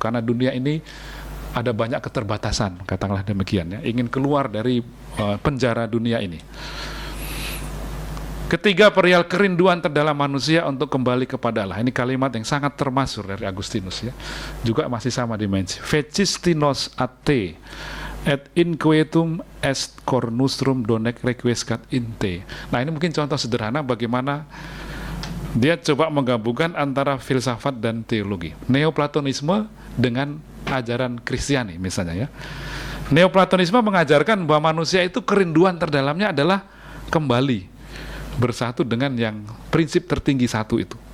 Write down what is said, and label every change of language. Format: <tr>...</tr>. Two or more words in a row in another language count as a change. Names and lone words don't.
<id>Karena dunia ini ada banyak keterbatasan, katakanlah demikian ya. Ingin keluar dari penjara dunia ini. Ketiga, perihal kerinduan terdalam manusia untuk kembali kepada Allah. Ini kalimat yang sangat termasyhur dari Agustinus ya. Juga masih sama dimensi.</id> <la>Vecistinos ate et inquietum est cor nostrum donec requiescat in te.</la> <id>Nah, ini mungkin contoh sederhana bagaimana dia coba menggabungkan antara filsafat dan teologi, Neoplatonisme dengan ajaran Kristiani misalnya ya. Neoplatonisme mengajarkan bahwa manusia itu kerinduan terdalamnya adalah kembali bersatu dengan yang prinsip tertinggi satu itu.</id>